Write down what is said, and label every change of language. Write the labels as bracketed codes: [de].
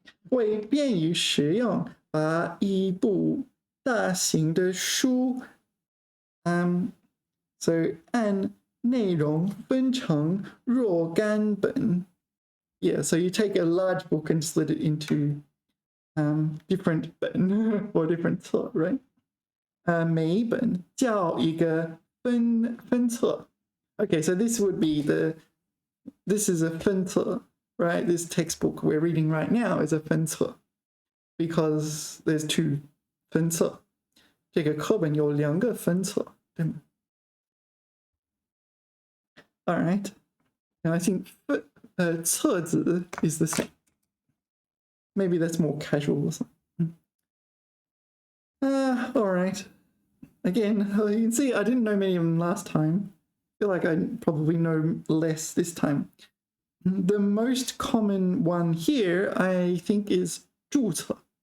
[zh] 为便于使用，把一部大型的书，so 按内容分成若干本. [en] Yeah, so you take a large book and split it into different 本 or different 册, right? [zh] 每一本叫一个分册. [en] Okay, so this would be this is a 分册, right? This textbook we're reading right now is a 分册 because there's 2分册. [zh] 这个课本有2个分册, 对吗? [en] All right. And I think 册子 is the same. Maybe that's more casual or something. All right. Again, you can see I didn't know many of them last time. I feel like I probably know less this time. The most common one here, I think, is 注册.